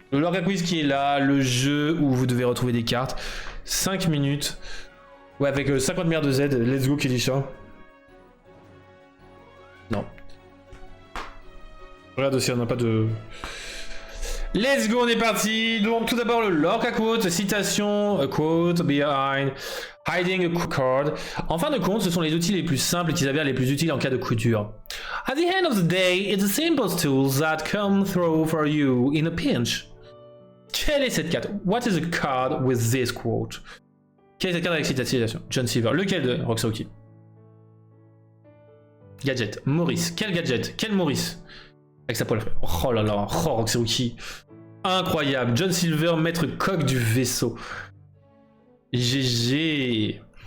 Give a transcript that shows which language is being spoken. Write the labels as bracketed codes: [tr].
[fr] Le Lorca Quiz qui est là, le jeu où vous devez retrouver des cartes. 5 minutes. Ouais, avec 50 milliards de Z. [en] Let's go, Kelisha. [fr] Non. Regarde aussi, on n'a pas de... [en] Let's go, [fr] on est parti. Donc, tout d'abord, le Lorca Quote. [en] Citation, a quote, behind, hiding a card. [fr] En fin de compte, ce sont les outils les plus simples qui s'avèrent les plus utiles en cas de coup dur. [en] At the end of the day, it's the simplest tools that come through for you in a pinch. [fr] Quelle est cette carte? [en] What is a card with this quote? [fr] Quelle est cette carte avec cette citation? John Silver. Lequel de Roxauki? Gadget. Maurice. Quel gadget? Quel Maurice? Avec sa poêle à frire. Oh là là. Oh, Roxauki. Incroyable. John Silver, maître coq du vaisseau. GG.